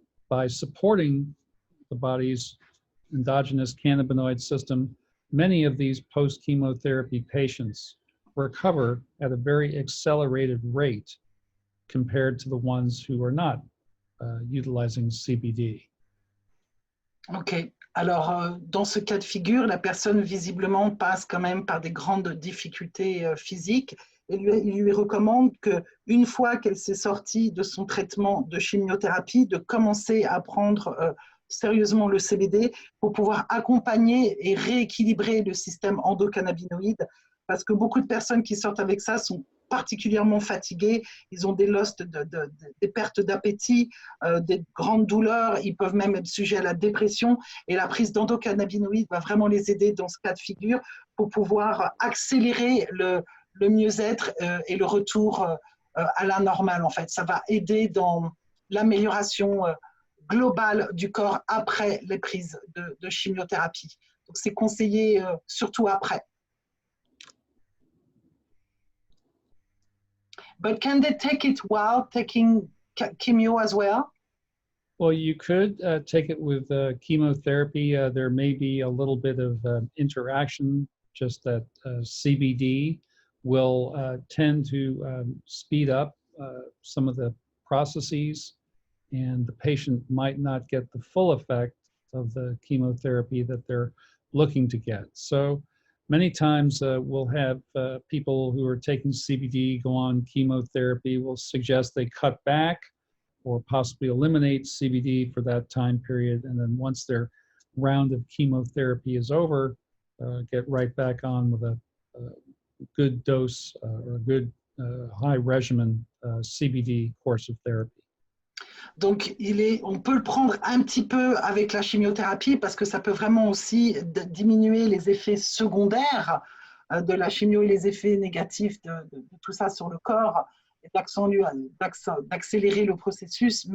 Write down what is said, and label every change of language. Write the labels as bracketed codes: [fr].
[en] By supporting the body's endogenous cannabinoid system, many of these post-chemotherapy patients recover at a very accelerated rate compared to the ones who are not utilizing CBD. [fr] Ok, alors dans ce cas de figure, la personne visiblement passe quand même par des grandes difficultés physiques et il lui recommande qu'une fois qu'elle s'est sortie de son traitement de chimiothérapie, de commencer à prendre sérieusement le CBD pour pouvoir accompagner et rééquilibrer le système endocannabinoïde, parce que beaucoup de personnes qui sortent avec ça sont particulièrement fatigués, ils ont des des pertes d'appétit, des grandes douleurs, ils peuvent même être sujets à la dépression, et la prise d'endocannabinoïdes va vraiment les aider dans ce cas de figure pour pouvoir accélérer le mieux-être et le retour à la normale. En fait, ça va aider dans l'amélioration globale du corps après les prises de chimiothérapie. Donc c'est conseillé surtout après. [en] But can they take it while taking chemo as well? Well, you could take it with chemotherapy. There may be a little bit of interaction, just that CBD will tend to speed up some of the processes, and the patient might not get the full effect of the chemotherapy that they're looking to get. So many times we'll have people who are taking CBD go on chemotherapy. We'll suggest they cut back or possibly eliminate CBD for that time period. And then once their round of chemotherapy is over, get right back on with a good dose or a good high regimen CBD course of therapy. [fr] Donc, on peut le prendre un petit peu avec la chimiothérapie parce que ça peut vraiment aussi diminuer les effets secondaires de la chimio et les effets négatifs de tout ça sur le corps et d'accélérer le processus.